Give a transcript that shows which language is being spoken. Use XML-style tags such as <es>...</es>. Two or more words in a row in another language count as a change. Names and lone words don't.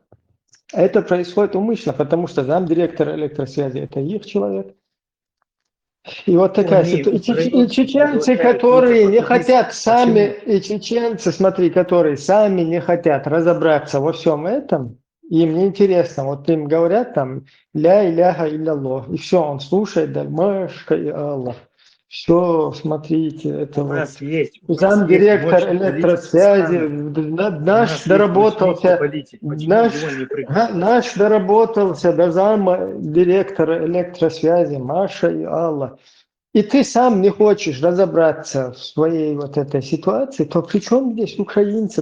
<ru>Это происходит умышленно, потому что замдиректора электросвязи – это их человек. И вот такая Они ситуация. И украинцев чеченцы, приглашают которые только не хотят ваххабистов. сами, Почему? и чеченцы, смотри, которые сами не хотят разобраться во всем этом, им не интересно. Вот им говорят там</ru> <ar>«لا إله إلا الله»,</ar> <ru>и все, он слушает, да, «машка и Аллах». Все, смотрите, это У нас есть замдиректор мощный политик электросвязи, Исханов. У наш нас есть мощнейший доработался, политик. Почему его не приглашают? наш доработался до зама директора электросвязи Маша и Алла. И ты сам не хочешь разобраться в своей вот этой ситуации, то при чем здесь украинцы?</ru>